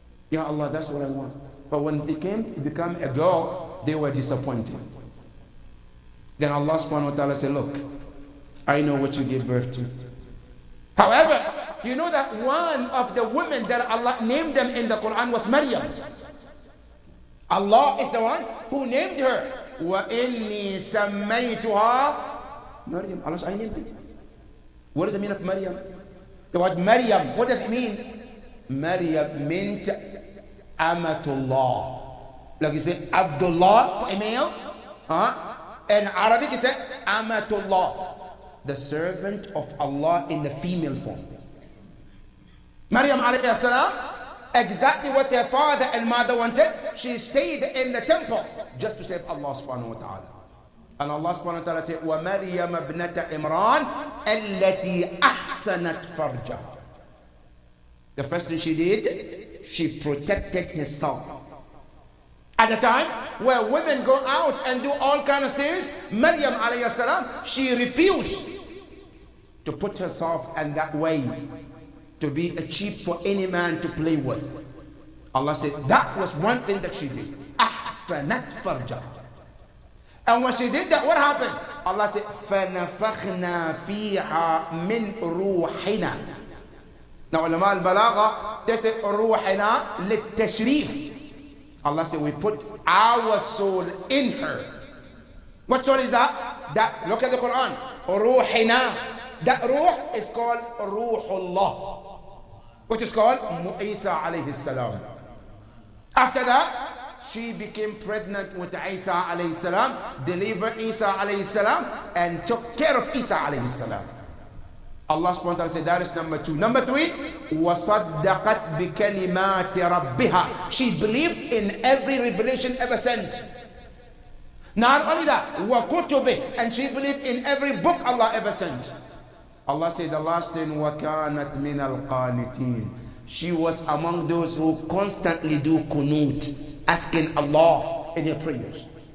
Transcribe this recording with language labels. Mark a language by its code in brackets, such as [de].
[en] Ya Allah, that's what I want. But when they came to become a girl, they were disappointed. Then Allah subhanahu wa ta'ala said, look, I know what you gave birth to. However, you know that one of the women that Allah named them in the Quran was Maryam. Allah is the one who named her. [ar] وَإِنِّي سَمَّيْتُهَا Maryam. [en] Allah said, I named it. What does it mean of Maryam? The word Maryam, what does it mean? Maryam meant Amatullah. Like you say, Abdullah for a male. In Arabic, you say Amatullah, the servant of Allah in the female form. Maryam alayhi salam, exactly what their father and mother wanted. She stayed in the temple just to save Allah subhanahu wa ta'ala. And Allah subhanahu wa ta'ala said, [ar] وَمَرْيَمَ ابْنَةَ إِمْرَانَ الَّتِي أَحْسَنَتْ فَرْجَهَا. [en] The first thing she did, she protected herself. At the time where women go out and do all kinds of things, Maryam alayhi salam, she refused to put herself in that way, to be a sheep for any man to play with. Allah said that was one thing that she did. Ahsanat farja. And when she did that, what happened? Allah said, [ar] فَنَفَخْنَا فِيهَا مِنْ رُوحِنَا. [en] Now ulama al-balagha, they say ruhina lit-tashrif. Allah said, we put our soul in her. What soul is that? That, look at the Quran. Ruhina. That ruh is called Ruhullah, which is called Isa alayhi salam. After that, she became pregnant with Isa alayhi salam, delivered Isa alayhi salam, and took care of Isa alayhi salam. Allah subhanahu wa ta'ala said that is number two. Number three, [ar] وَصَدَّقَتْ بِكَلِمَاتِ رَبِّهَا. [en] She believed in every revelation ever sent. Not only that, [ar] وَكُتُبِهِ. [en] And she believed in every book Allah ever sent. Allah said the last thing, [ar] وَكَانَتْ مِنَ الْقَانِتِينَ. [en] She was among those who constantly do kunut, asking Allah in her prayers.